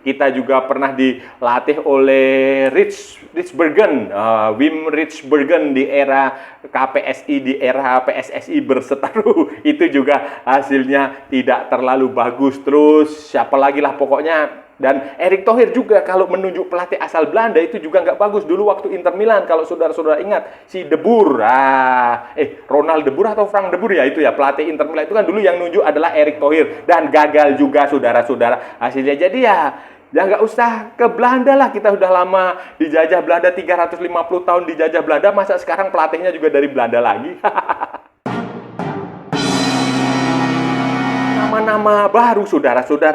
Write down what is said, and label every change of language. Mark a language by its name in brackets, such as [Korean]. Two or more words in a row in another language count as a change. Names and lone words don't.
[Indonesian] Kita juga pernah dilatih oleh Wim Rijsbergen di era KPSI, di era PSSI berseteru. Itu juga hasilnya tidak terlalu bagus. Terus siapa lagi lah pokoknya. Dan Erick Thohir juga kalau menunjuk pelatih asal Belanda itu juga nggak bagus. Dulu waktu Inter Milan, kalau saudara-saudara ingat, si De Boer, Ronald De Boer atau Frank De Boer ya, itu ya pelatih Inter Milan itu kan dulu yang nunjuk adalah Erick Thohir, dan gagal juga saudara-saudara hasilnya. Jadi ya nggak usah ke Belanda lah, kita udah lama dijajah Belanda, 350 tahun dijajah Belanda, masa sekarang pelatihnya juga dari Belanda lagi? Nama-nama baru, saudara-saudara.